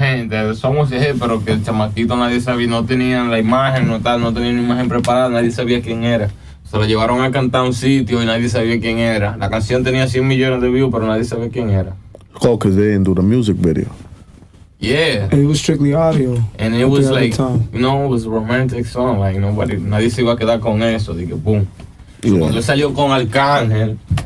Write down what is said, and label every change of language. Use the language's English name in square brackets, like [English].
[Spanish] gente, somos hit, pero que el chamaquito nadie sabía, no tenían la imagen, no tenían una imagen preparada, nadie sabía quién era. Se lo llevaron a cantar a un sitio y nadie sabía quién era. La canción tenía 100 millones de views, pero nadie sabía quién era. [English] Oh, because they didn't do the music video. Yeah. And it was strictly audio. And it at was the other like, time. you know, it was a romantic song. Like, [Spanish] nadie se iba a quedar con eso. Dije, boom. [English] Yeah. [Spanish] Cuando él salió con Arcángel,